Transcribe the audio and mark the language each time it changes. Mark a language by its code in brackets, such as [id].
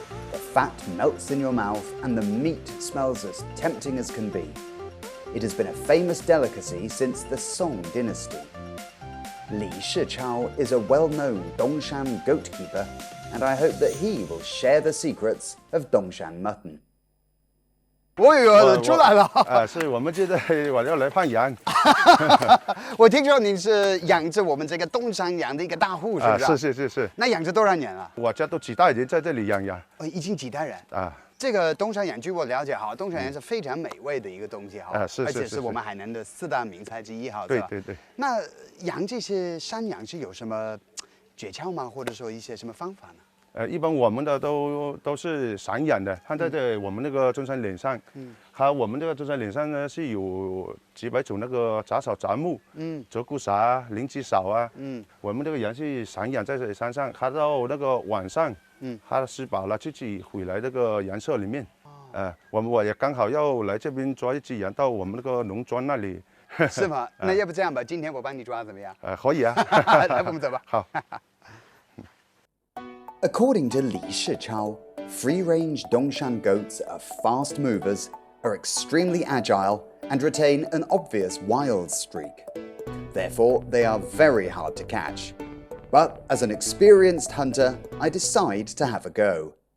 [en] The fat melts in your mouth and the meat smells as tempting as can be. It has been a famous delicacy since the Song dynasty. Li Shichao is a well-known Dongshan goatkeeper, and I hope that he will share the secrets of Dongshan mutton. [zh] 我出来了是我们觉得我要来放羊。我听说您是养着我们这个东山羊的一个大户，是不是？是。那养着多少年了？我家都几代人在这里养羊。已经几代人啊。这个东山羊，据我了解哈，东山羊是非常美味的一个东西哈，而且是我们海南的4大名菜之一哈，对吧？对。那养这些山羊是有什么诀窍吗？或者说一些什么方法呢？一般我们的都是散养的，它在我们那个中山岭上，还有我们这个中山岭上呢是有几百种那个杂草杂木，鹧鸪啥、灵芝草啊，我们这个羊是散养在这山上，它到那个晚上，它吃饱了自己回来那个羊舍里面，我也刚好要来这边抓一只羊到我们那个农庄那里，是吗？那要不这样吧，今天我帮你抓怎么样？可以啊，来，我们走吧。好。 [en] According to Li Shichao, free-range Dongshan goats are fast movers, are extremely agile, and retain an obvious wild streak. Therefore, they are very hard to catch. But as an experienced hunter, I decide to have a go.